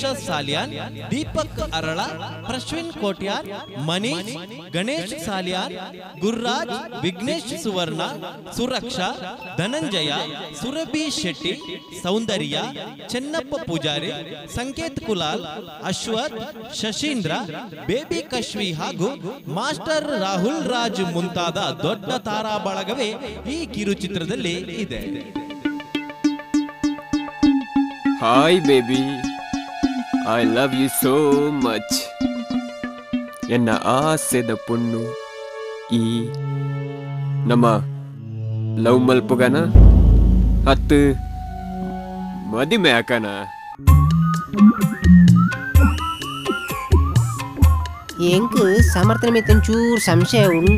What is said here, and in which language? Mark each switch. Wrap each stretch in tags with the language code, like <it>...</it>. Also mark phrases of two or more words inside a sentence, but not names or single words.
<kn>ಸಾಲಿಯಾನ್, ದೀಪಕ್ ಅರಳ, ಪ್ರಶ್ವಿನ್ ಕೋಟ್ಯಾರ್, ಮನೀಶ್, ಗಣೇಶ್ ಸಾಲಿಯಾನ್, ಗುರ್ರಾಜ್, ವಿಘ್ನೇಶ್ ಸುವರ್ಣ, ಸುರಕ್ಷಾ, ಧನಂಜಯ, ಸುರಭಿ ಶೆಟ್ಟಿ, ಸೌಂದರ್ಯ, ಚೆನ್ನಪ್ಪ ಪೂಜಾರಿ, ಸಂಕೇತ್ ಕುಲಾಲ್, ಅಶ್ವಥ್, ಶಶೀಂದ್ರ, ಬೇಬಿ ಕಶ್ವಿ ಹಾಗೂ ಮಾಸ್ಟರ್ ರಾಹುಲ್ ರಾಜ್ ಮುಂತಾದ ದೊಡ್ಡ ತಾರಾ ಬಳಗವೇ ಈ ಕಿರುಚಿತ್ರದಲ್ಲಿ ಇದೆ.</kn> <en>Hi baby, I love you so much.</en> <tcy>ಎನ್ನ ಆಸೆದ ಪುಣ್ಣು ಈ ನಮ್ಮ ಲವ್ ಮಲ್ಪುಗನ ಹತ್ತು ಮದಿಮೆ ಹಾಕನ. ಎಂಕ್ ಸಮರ್ಥನೆ ಮೇಲೆ ಒಂಚೂರು ಸಂಶಯ ಉಂಡು.</tcy>